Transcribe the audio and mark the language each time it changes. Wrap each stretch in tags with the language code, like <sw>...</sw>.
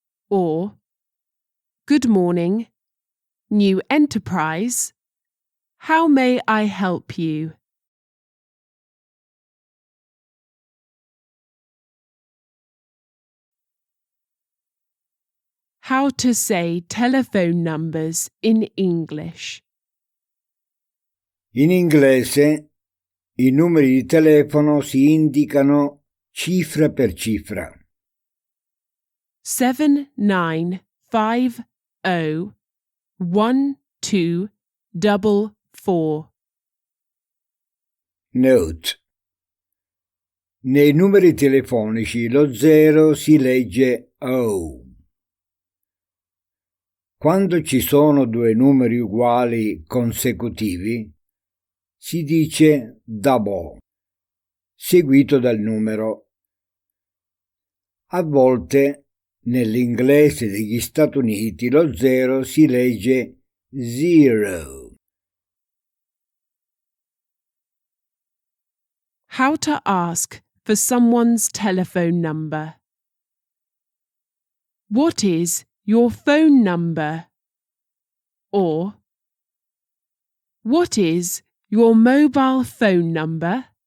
<en>Or, good morning, new enterprise, how may I help you? How to say telephone numbers in English.</en> <it>In inglese i numeri di telefono si indicano cifra per cifra. 79501244. Note. Nei numeri telefonici lo 0 si legge O. Quando ci sono due numeri uguali consecutivi, si dice double, seguito dal numero. A volte, nell'inglese degli Stati Uniti, lo 0 si legge zero.</it> <en>How to ask for someone's telephone number. What is your phone number? Or, what is your mobile phone number?</en>